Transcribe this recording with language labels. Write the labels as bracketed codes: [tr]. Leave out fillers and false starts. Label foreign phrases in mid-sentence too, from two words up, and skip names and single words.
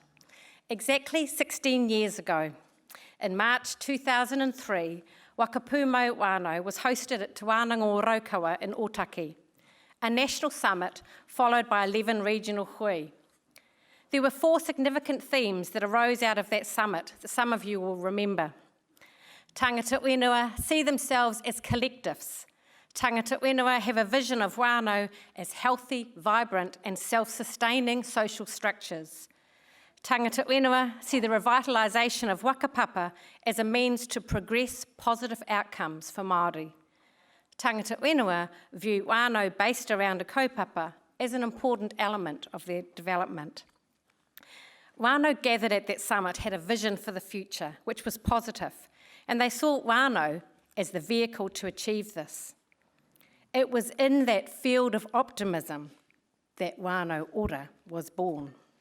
[en] Exactly 16 years ago, in March 2003, Whakapumo Whānau was hosted at Te Wānanga Raukawa in Otaki, a national summit followed by 11 regional hui. There were 4 significant themes that arose out of that summit that some of you will remember. [mi] Tangata whenua [en] see themselves as collectives. [mi] Tangata whenua [en] have a vision of Whānau as healthy, vibrant and self-sustaining social structures. [mi] Tangata whenua [en] see the revitalisation of whakapapa as a means to progress positive outcomes for Māori. [mi] Tangata whenua [en] view Whānau based around a kaupapa as an important element of their development. Whānau gathered at that summit had a vision for the future, which was positive, and they saw Whānau as the vehicle to achieve this. It was in that field of optimism that Whānau ora was born.